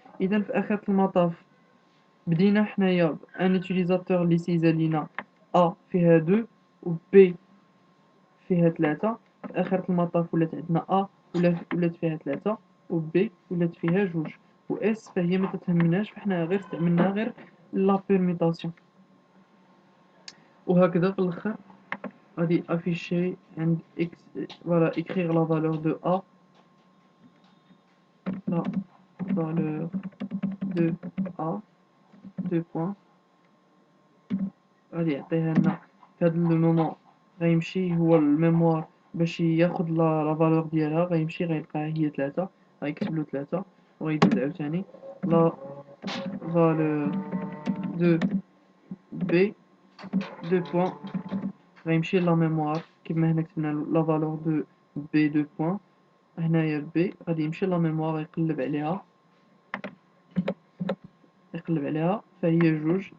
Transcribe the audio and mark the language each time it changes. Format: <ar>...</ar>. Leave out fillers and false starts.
<ar>اذا في اخر المطاف بدينا حنايا ان اوتيليزاتور اللي سيزا لينا ا فيها 2 و بي فيها 3. في اخر المطاف ولات عندنا ا ولات فيها 3، و بي ولات فيها جوج، و اس فهي ما تتهمناش، فحنا غير استعملنا غير لا بيرميتاسيون. وهكذا في الاخر غادي افيشي عند اكس، فوالا</ar> <fr>écrire la valeur de a، la valeur de a، deux points.</fr> <ar>غادي يعطيها لنا في هاد لو مومون، غيمشي هو الميموار باش ياخد لا فالور ديالها، غيمشي غيلقاها هي 3، غيكتبلو 3 وغيدوز عاوتاني لا فالور دو بي دو بوان، غيمشي لا ميموار كيما هنا كتبنا لا فالور دو بي دو بوان، هنايا بي غادي يمشي لا ميموار يقلب عليها فهي جوج.</ar>